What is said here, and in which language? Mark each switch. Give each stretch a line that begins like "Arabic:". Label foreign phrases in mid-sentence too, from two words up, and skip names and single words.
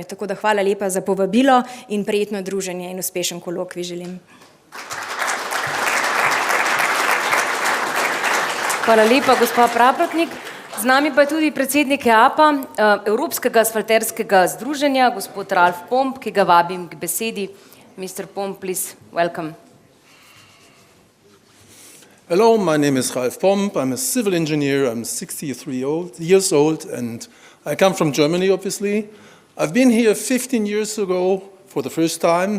Slovenian: Tako da hvala lepa za povabilo in prijetno druženje in uspešen kolokvij želim. Hvala lepa, gospa Praprotnik. Z nami pa je tudi predsednik EAPA, Evropskega asfalterskega združenja, gospod Ralf Pomp, ki ga vabim k besedi.
English: Mr. Pomp, please, welcome. Hello, my name is Ralf Pomp. I'm a civil engineer. I'm 63 years old, and I come from Germany, obviously. I've been here 15 years ago for the first time.